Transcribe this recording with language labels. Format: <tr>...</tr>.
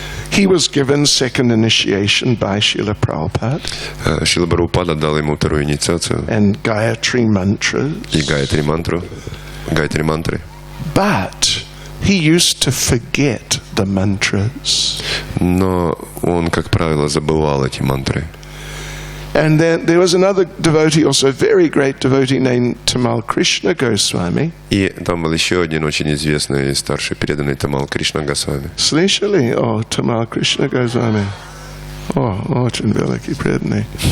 <en>He was given second initiation by Srila Prabhupada.</en> <ru>Шрила Прабхупада дал ему вторую инициацию.</ru> <en>And Gayatri mantras.</en> <ru>И Гайатри мантры.</ru> <en>But he used to forget the mantras.</en> <ru>Но он, как правило, забывал эти мантры.</ru> <en>And then there was another devotee, also a very great devotee named Tamal Krishna Goswami.</en> <ru>И там был еще один очень известный старший преданный Тамал Кришна Госвами. Слышали? О, Tamal Krishna Goswami. О, очень великий преданный.</ru>